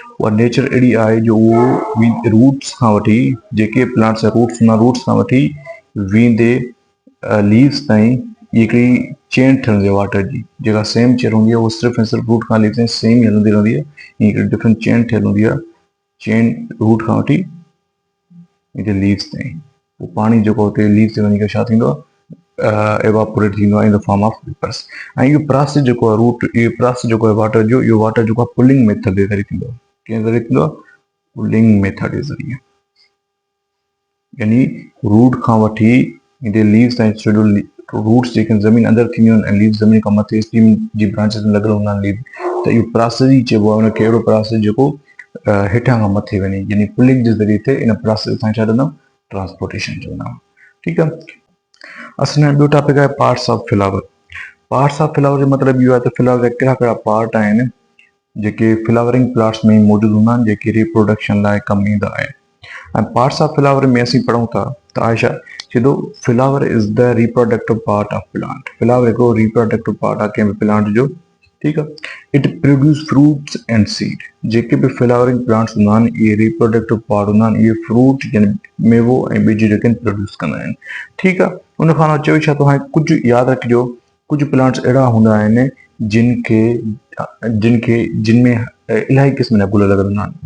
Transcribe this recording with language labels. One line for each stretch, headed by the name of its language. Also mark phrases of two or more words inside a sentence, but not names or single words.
Sindhi: उहा नेचर अहिड़ी आहे जो उहो रूट्स खां वठी, जेके प्लांट्स जा रूट्स हूंदा, रूट्स खां वठी वेंदे लीव्स ताईं हिकिड़ी चेन ठहंदी आहे वाटर जी, जेका
English: same chain
Sindhi: हूंदी आहे उहो सिर्फ़ु ऐं सिर्फ़ु रूट खां लीव्स ताईं सेम ई हलंदी रहंदी आहे। हिकिड़ी
English: different chain
Sindhi: ठहियलु हूंदी आहे, चेन रूट खां वठी लीव्स ताईं। उहो पाणी जेको हुते लीव्स ते वञी करे छा थींदो आहे, एवापोरेट थींदो आहे
English: in the form of vapours.
Sindhi: ऐं इहो प्रोसेस जेको आहे रूट, इहो प्रोसेस जेको आहे वाटर जो, इहो वाटर जेको आहे
English: pulling method
Sindhi: जे ज़रिए थींदो आहे। कंहिं ज़रिए थींदो आहे,
English: pulling method
Sindhi: जे ज़रिए। यानी रूट खां वठी हिते लीव्स ताईं शेड्यूल, रूट्स जेके ज़मीन अंदरि थींदियूं आहिनि ऐं लीव्स ज़मीन खां मथे स्टीम जी ब्रांचिस में लॻल हूंदा आहिनि लीव, त इहो प्रोसेस ई चइबो आहे उनखे, अहिड़ो प्रोसेस जेको हेठां खां मथे वञे, यानी पुलिंग जे ज़रिए थिए। इन प्रोसेस असां छा चवंदा आहियूं, ट्रांसपोर्टेशन चवंदा आहियूं। ठीकु आहे। असांजो ॿियो टॉपिक आहे
English: parts of flower. parts of flower
Sindhi: जो मतिलबु इहो आहे त फ्लावर जा कहिड़ा कहिड़ा पार्ट आहिनि जेके
English: flowering plants
Sindhi: में मौजूदु हूंदा आहिनि, जेके रिप्रोडक्शन लाइ कमु ईंदा आहिनि। ऐं
English: parts of flower
Sindhi: में असीं पढ़ूं था त आहे छा, सिधो
English: flower is the reproductive part of plant.
Sindhi: फ्लावर हिकिड़ो
English: reproductive part
Sindhi: आहे कंहिं बि प्लांट जो। ठीकु आहे।
English: it produce fruits and seed.
Sindhi: जेके बि
English: flowering plants
Sindhi: हूंदा आहिनि इहे
English: reproductive part
Sindhi: हूंदा आहिनि, इहे फ्रूट यानी मेवो ऐं ॿिज जेके प्रोड्यूस कंदा आहिनि। ठीकु आहे। उन खां चयो छा, तव्हां कुझु यादि रखिजो, कुझु प्लांट्स अहिड़ा हूंदा आहिनि जिन में इलाही क़िस्म जा गुल लॻल हूंदा आहिनि।